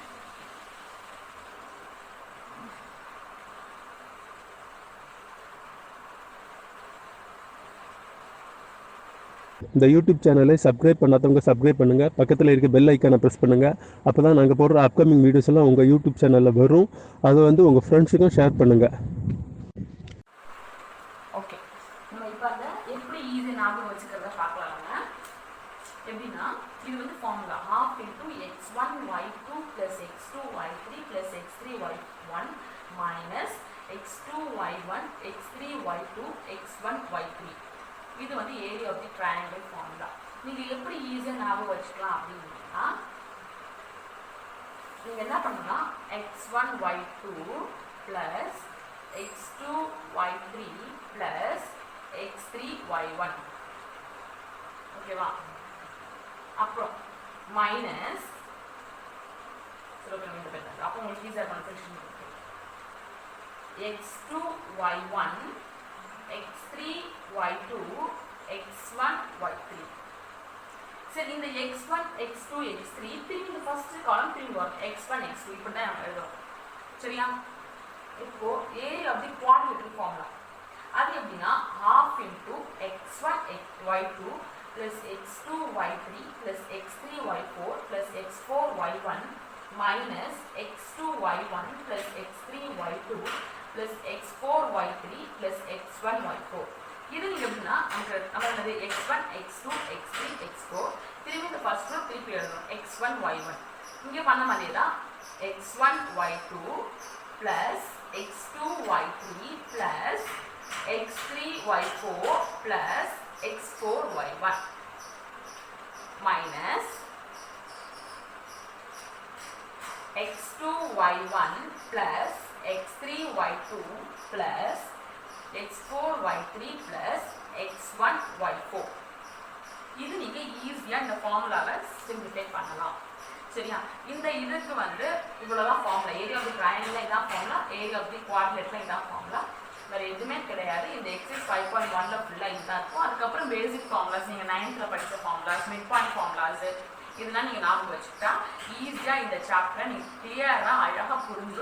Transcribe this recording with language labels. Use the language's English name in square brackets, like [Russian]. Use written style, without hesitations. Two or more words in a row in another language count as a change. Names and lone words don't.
[Tamil] இந்த [English] YouTube channel [Tamil] சப்ஸ்கிரைப் பண்ணாதவங்க சப்ஸ்கிரைப் பண்ணுங்கள், பக்கத்தில் இருக்க [English] bell icon [Tamil] ப்ரெஸ் பண்ணுங்கள். அப்போ தான் நாங்கள் போடுற [English] upcoming videos [Tamil] எல்லாம் உங்கள் [English] YouTube channel [Tamil] வரும். அதை வந்து உங்கள் ஃப்ரெண்ட்ஸுக்கும் ஷேர் பண்ணுங்கள். ஓகே, நம்ம இப்போ அதை எப்படி ஈஸி ஞாபகம் வச்சுக்கிறத பார்க்கலாங்க. எப்படின்னா இது வந்து ஃபார்முலா ½ × x1y2 + x2y3 + x3y1 - x2y1 x3y2 x1y3. இது வந்து [English] area of the triangle formula. [Tamil] நீங்கள் எப்படி ஈஸியாக ஞாபகம் வச்சுக்கலாம் அப்படின்னா நீங்கள் என்ன பண்ணலாம், x1y2 + x2y3 + x3y1. ஓகேவா? அப்புறம் மைனஸ் அப்போ உங்களுக்கு ஈஸியாக கன்ஃபியூஷன் இருக்கு. x2y1 x3y2 x1y3. சரி, இந்த x1 x2 x3 திரும்பி இந்த [English] first column [Tamil] திரும்பி வரும். x1 x2 இப்படி தான் நம்ம எழுதுறோம். சரியா? இப்போ [English] area of the quadrilateral formula [Tamil] அது எப்படின்னா ½ × x1 y2 + x2y3 + x3y4 + x4y1 - x2y1 + x3y2 + x4y3 + x1y4. இது எப்படின்னா நம்ம x1 x2 x3 x4 திரும்பி இந்த [English] first row [Tamil] திருப்பி எழுதணும். x1 y1 இங்கே பண்ண மாதிரியே தான் x1 y2 + x2 y3 + x3 y4 + x4 y1 minus x2 y1 + x3 y2 + x4 y3 + x1 y4. இது நீங்க ஈஸியா இந்த ஃபார்முலாவை சிம்பிளிஃபை பண்ணலாம். சரியா? இந்த இதுக்கு வந்து இவ்வளவுதான் ஃபார்முலா. [English] area of the triangle [Tamil] இதான் ஃபார்முலா, [English] area of the quadrilateral [Tamil] இதான் ஃபார்முலா. வேற எதுவுமே கிடையாது. இந்த எக்ஸஸ் 5.1ல ஃபுல்லா இதுதான் இருக்கும். அதுக்கப்புறம் [English] basic formulas [Tamil] நீங்க 9th படிச்ச ஃபார்முலாஸ், [English] mid point formulas [Tamil] இதெல்லாம் நீங்க ஞாபகம் வச்சுக்கிட்டா ஈஸியா இந்த சாப்டரை நீங்க கிளியரா அழகா புரிஞ்சிடும்.